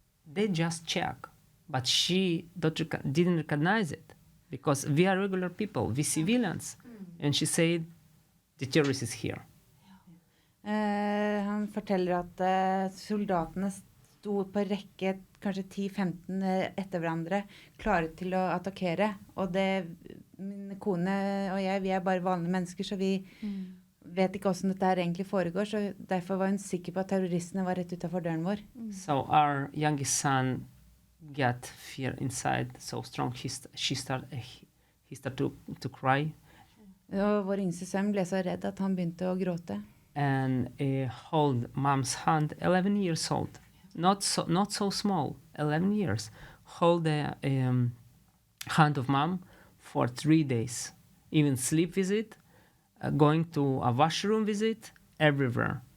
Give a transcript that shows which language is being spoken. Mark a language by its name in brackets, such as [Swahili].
[English] They just check, but she didn't recognize it because we are regular people, we civilians, and she said, "The terrorist is here." [Norwegian] Han forteller at soldatene sto på rekke kanskje 10-15 etter hverandre, klare til å attakkere. Og min kone og jeg, vi er bare vanlige mennesker, så vi vet ikke hvordan dette her egentlig foregår. Så derfor var hun sikker på at terroristene var rett utenfor døren vår. [English] So our youngest son got fear inside so strong, he started to cry. [Norwegian] Og vår yngste sønn ble så redd at han begynte å gråte. [English] And hold mom's hand, 11 years old. Not so small, 11 years. Hold the hand of mom for 3 days. Even sleep visit, going to a washroom visit, everywhere.